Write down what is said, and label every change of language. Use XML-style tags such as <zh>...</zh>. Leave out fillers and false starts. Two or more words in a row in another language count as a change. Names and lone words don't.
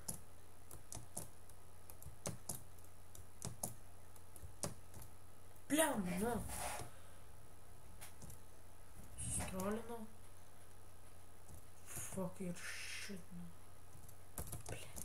<lt>Bliam, nu. Strolinau.</lt> <en>Fuck your shit,</en> <lt>nu. Bliam.</lt>